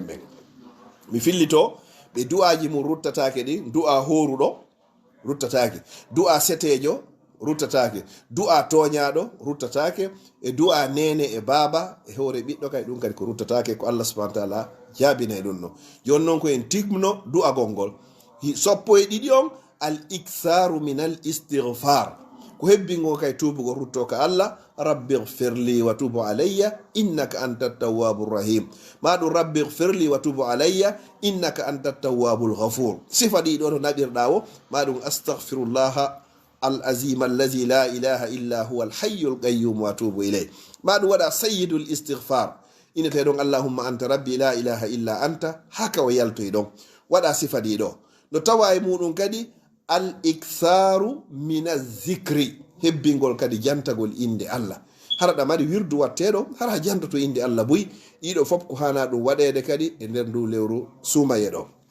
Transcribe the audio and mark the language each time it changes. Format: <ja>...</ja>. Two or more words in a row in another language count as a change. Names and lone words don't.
<ff>ɓen mi fillito ɓe du'aji mum ruttatake ɗi du'a horuɗo ruttatake du'a setejo ruttatake du'a toñaɗo ruttatake e du'a nene e baba e hoore ɓiɗɗo kay ɗum kadi ko ruttatake ko Allah</ff> <ar>سبحانه وتعالى</ar> <ff>jaabinay ɗum no joni noon ko en tigmuno du'a gongol soppo e ɗiɗi on</ff> <ar>الإكثار من الاستغفار</ar> <ff>ko hebbingo kay tubugo rutto ka Allah</ff> <ar>رب اغفر لي وتب علي إنك أنت التواب الرحيم maɗum رب اغفر لي وتب علي إنك أنت التواب الغفور</ar> <ff>sifa ɗi ɗo to naɓirɗa o maɗum</ff> <ar>أستغفر الله العظيم الذي لا إله إلا هو الحي القيوم وأتوب إليه</ar> <ff>maɗum waɗa</ff> <ar>سيد الاستغفار</ar> <ff>inete ɗon</ff> <ar>اللهم أنت ربي لا إله إلا أنت</ar> <ff>haka o yaltoy ɗon waɗa sifa ɗi ɗo no tawa e muɗum kadi</ff> <ar>الإكثار من الذكر</ar> <ff>hebbingol kadi jantagol inde allah hara ɗa mari wirdu watteɗo hara jantoto inde allah boyi ɗiɗo fof ko hana ɗum waɗede kadi e nder ndu lewru sumaye ɗo</ff>